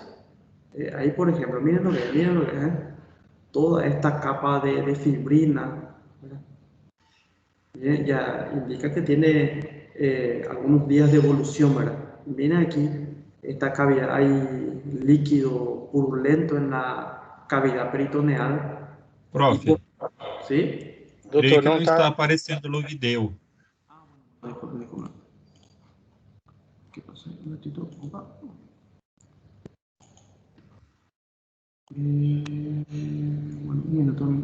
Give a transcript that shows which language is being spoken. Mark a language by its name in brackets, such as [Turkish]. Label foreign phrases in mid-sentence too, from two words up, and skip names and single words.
[Spanish] Ahí, por ejemplo, miren lo que es, toda esta capa de fibrina, ¿verdad? Bien, ya indica que tiene algunos días de evolución, ¿verdad? Miren aquí, esta cavidad, hay líquido purulento en la cavidad peritoneal. Profe, ¿Sí? [Portuguese] creio Doutor, que não não está está. aparecendo no vídeo. [Spanish] ¿Qué pasa? Un ratito. Opa. Bueno, un minuto.